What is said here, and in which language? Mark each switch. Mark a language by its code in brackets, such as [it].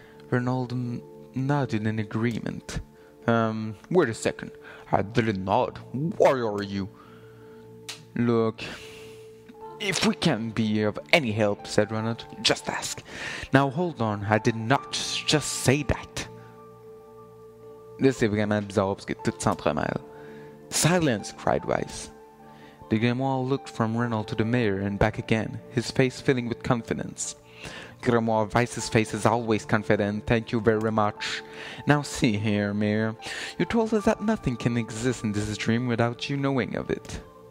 [en] Renaud nodded in agreement. Wait a second. I didn't nod. Why are you? Look, if we can be of any help, said Renaud, just ask. Now hold on, I did not just say that. [fr] Là, c'est vraiment bizarre parce que tout s'entremêle. [en] Silence, cried Weiss. The grimoire looked from Renaud to the mayor and back again, his face filling with confidence. Grimoire, Weiss's face is always confident, thank you very much. Now see here, Mayor, you told us that nothing can exist in this dream without you knowing of it.